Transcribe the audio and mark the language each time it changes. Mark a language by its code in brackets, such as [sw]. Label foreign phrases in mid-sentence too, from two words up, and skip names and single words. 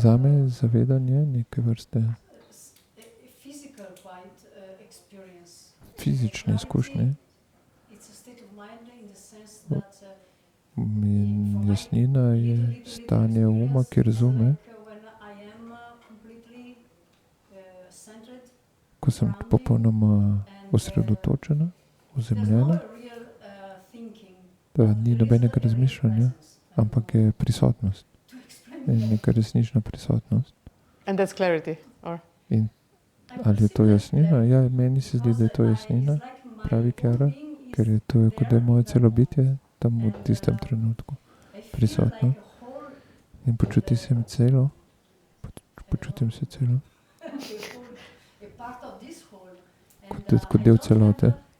[sl] Zame zavedanje neke vrste [en] physical quite experience. [sl] fizične izkušnje. [en] It's a state of mind in the sense that [sl] In jasnina je stanje uma, ki razume, [en] when I am completely centered, [sl] ko sem popolnoma osredotočena, ozemljena, da ni nobenega razmišljanja, ampak je prisotnost. In neka resnična prisotnost. [en] And that's clarity, or? [sl] In ali je to jasnina? Ja, meni se zdi, da je to jasnina, pravi Kjara, ker je to, kot da je moje celo bitje tam v tistem trenutku prisotno. In počutim se celo, kot del celote.